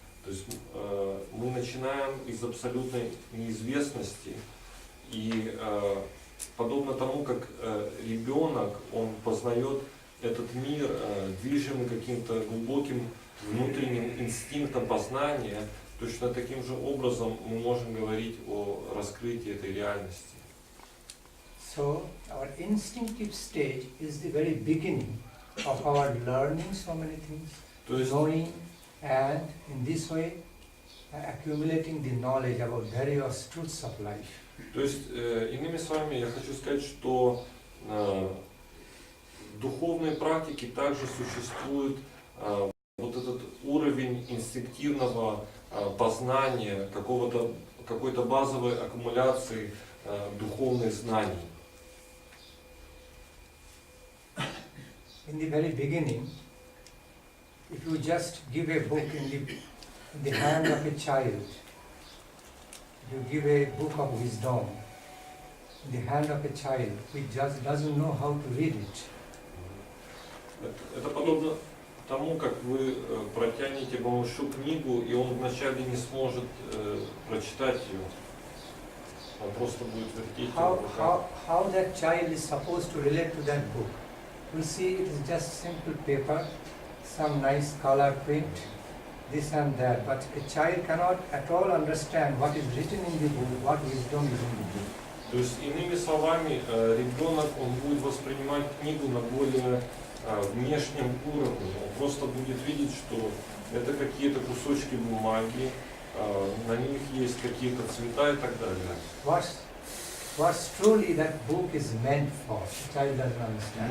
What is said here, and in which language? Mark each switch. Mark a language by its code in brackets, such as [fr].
[ru] То есть мы начинаем из абсолютной неизвестности, и подобно тому, как ребенок, он познает этот мир, движимый каким-то глубоким внутренним инстинктом познания, точно таким же образом мы можем говорить о раскрытии этой реальности. [en] So, our instinctive stage is the very beginning of our learning so many things, knowing, and in this way accumulating the knowledge about various truths of life. [ru] То есть, иными словами, я хочу сказать, что в духовной практике также существует вот этот уровень инстинктивного познания, какой-то базовой аккумуляции духовных знаний. [en] In the very beginning, if you just give a book in the hand of a child, you give a book of wisdom in the hand of a child who just doesn't know how to read it. [ru] Это подобно тому, как вы протянете малышу книгу, и он вначале не сможет прочитать ее. Он просто будет вертеть ее. [en] How that child is supposed to relate to that book? You see, it is just simple paper, some nice color print, this and that, but a child cannot at all understand what is written in the book, what wisdom is in the book. [ru] То есть, иными словами, ребенок, он будет воспринимать книгу на более внешнем уровне. Он просто будет видеть, что это какие-то кусочки бумаги, на них есть какие-то цвета и так далее. [en] What truly that book is meant for, the child doesn't understand.